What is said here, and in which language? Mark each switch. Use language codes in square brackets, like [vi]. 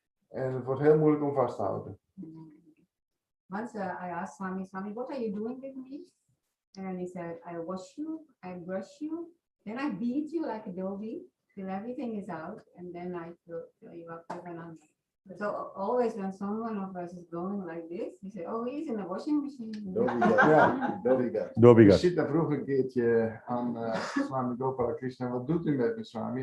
[nl] En het wordt heel moeilijk om vast te houden. [en] Once I asked Swami, what are you doing with me? And he said, I wash you, I brush you, then I beat you like a doggy till everything is out, and then I fill you up with an answer. So always when someone of us is going like this, he said, oh, he's in the washing machine. [nl] Ja. Dobiga. Sita vroeg een keertje aan Swami Gopala Krishna, wat doet u met me, Swami?